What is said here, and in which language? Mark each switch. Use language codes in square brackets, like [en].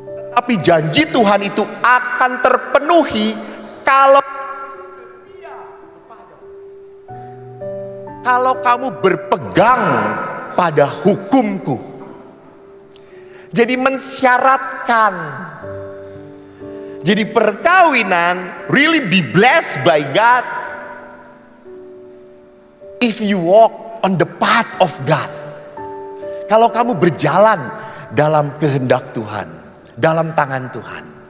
[id] Tapi janji Tuhan itu akan terpenuhi kalau setia kepada. Kalau kamu berpegang pada hukumku. Jadi mensyaratkan. Jadi perkawinan [en] really be blessed by God if you walk on the path of God. [id] Kalau kamu berjalan dalam kehendak Tuhan, dalam tangan Tuhan.